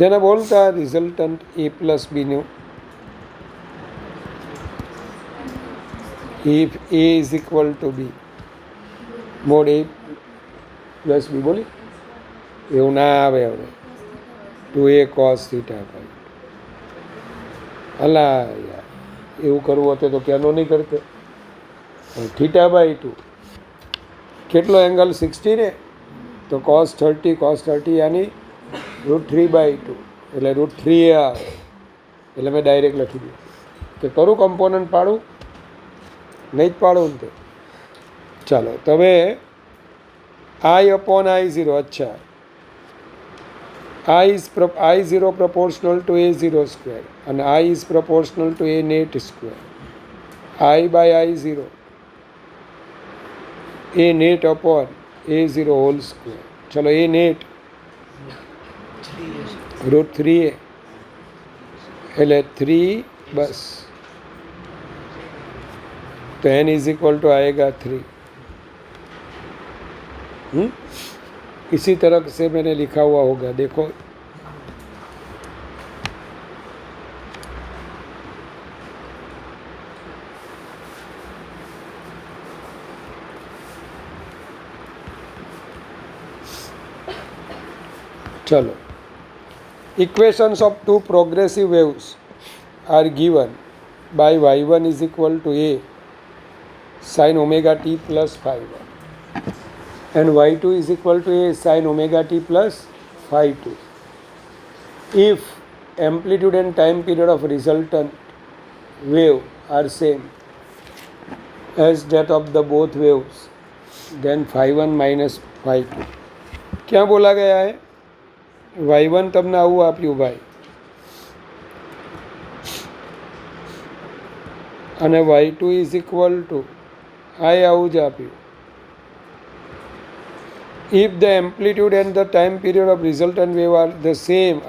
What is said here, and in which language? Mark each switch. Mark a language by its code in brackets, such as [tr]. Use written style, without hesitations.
[gu] જેને બોલતા resultant a+b નું, [en] if a is equal to b, [gu] mod a+b બોલી એવું ના આવે હવે 2a cos θ ભાઈ। અલા યાર એવું કરવું હતું તો ક્યાંનો નહીં કરતો। θ/2 કેટલો એંગલ 60 ને, તો cos 30 यानी √3/2 એટલે √3a આવે। એટલે મેં ડાયરેક્ટ લખી દીધું કે કરું કમ્પોનન્ટ પાડું, નહીં જ પાડું ને તે। ચાલો તમે [en] I/I0, अच्छा I0 proportional to a0 square and I is proportional to a net square। I/I0 a net upon a0 whole square। [hi] चलो a net √3a એટલે 3 बस, तो n इज इक्वल टू आएगा 3। इसी तरह से मैंने लिखा हुआ होगा, देखो चलो [en] Equations of two progressive waves are given by y1 is equal to a sin omega t plus phi 1 and y2 is equal to a sin omega t plus phi 2 if amplitude and time period of resultant wave are same as that of the both waves, then phi 1 minus phi 2। [hi] क्या बोला गया है? [gu] y1 તમને આવું આપ્યું ભાઈ, અને y2 [en] is equal to [gu] આ આવું જ આપ્યું। [en] If the amplitude and the time period of resultant wave are the same.